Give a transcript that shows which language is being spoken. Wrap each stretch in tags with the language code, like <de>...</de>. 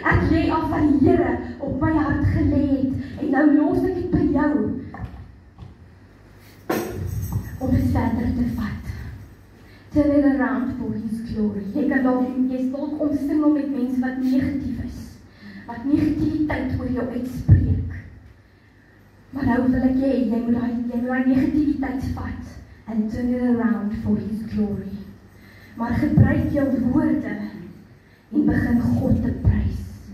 <af>jy af wat die Here op my hart gelê het en nou los ek dit by jou om dit verder te vat.</af> <en>Turn it around for His glory.</en> <af>Jy kan jy dalk omsingel met mense wat negatief is, wat negativiteit oor jou uitspreek. Maar nou wil ek jy moet daai negativiteit vat</af> <en>and turn it around for His glory.</en> <af>Maar gebruik jou woorde en begin God te prys.</af>